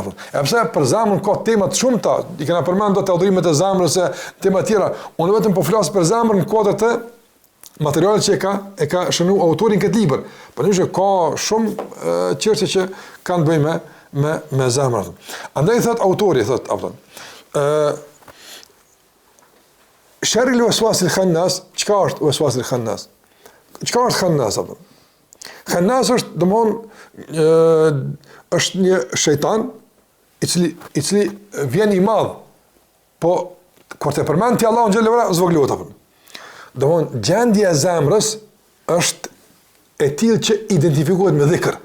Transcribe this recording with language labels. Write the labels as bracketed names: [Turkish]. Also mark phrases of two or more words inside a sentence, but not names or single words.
[Albanian] E pse për zemrën ka tema të shumta, i kena përmendur të udhërimet e zemrës e tema tjera. Unë vetëm po flas për zemrën në kuadër të materialet që e ka shënuar autorin këtë libër. Por nëse ka shumë çështje që kanë të bëjnë me zemrën. Andaj thot autori [Arabic] شر الوسواس الخناس, [Albanian] çka është [Arabic] الوسواس الخناس? [Albanian] Çka është khannas apo? Khannas është është një shejtan i cili vjen i madh, po kur të përmend ti [Arabic] الله جل وعلا [Albanian] zvoglohet apo. Domthon gjendja e zemrës është e tillë që identifikohet me dhikr.